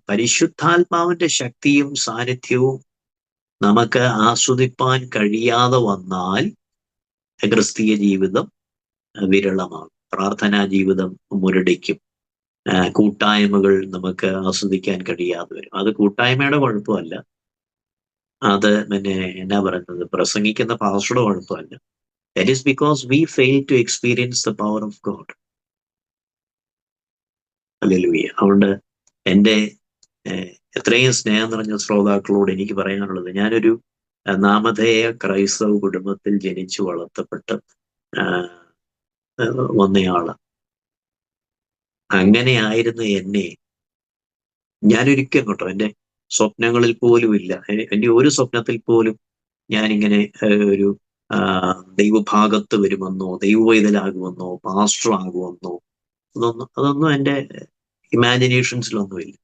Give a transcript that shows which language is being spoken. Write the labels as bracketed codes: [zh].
[ml] പരിശുദ്ധാത്മാവിന്റെ ശക്തിയും സാന്നിധ്യവും നമുക്ക് ആസ്വദിപ്പാൻ കഴിയാതെ വന്നാൽ ക്രിസ്തീയ ജീവിതം വിരളമാണ്. പ്രാർത്ഥനാ ജീവിതം മുരടിക്കും. കൂട്ടായ്മകൾ നമുക്ക് ആസ്വദിക്കാൻ കഴിയാതെ വരും. അത് കൂട്ടായ്മയുടെ കുഴപ്പമല്ല, അത് പിന്നെ എന്നാ പറയുന്നത്, പ്രസംഗിക്കുന്ന പാസ്റ്ററുടെ കുഴപ്പമല്ല. [en] That is because we fail to experience the power of God. [ml] Hallelujah. അതുകൊണ്ട് എൻ്റെ എത്രയും സ്നേഹം നിറഞ്ഞ ശ്രോതാക്കളോട് എനിക്ക് പറയാനുള്ളത്, ഞാനൊരു നാമധേയ ക്രൈസ്തവ കുടുംബത്തിൽ ജനിച്ചു വളർത്തപ്പെട്ട് വന്നയാള്. അങ്ങനെയായിരുന്നു എന്നെ. ഞാനൊരിക്കലും കേട്ടോ എൻ്റെ സ്വപ്നങ്ങളിൽ പോലും ഇല്ല, എൻ്റെ ഒരു സ്വപ്നത്തിൽ പോലും ഞാനിങ്ങനെ ഒരു ദൈവഭാഗത്ത് വരുമെന്നോ ദൈവവൈതലാകുമെന്നോ പാസ്റ്റർ ആകുമെന്നോ അതൊന്നും എൻ്റെ ഇമാജിനേഷൻസിലൊന്നുമില്ല.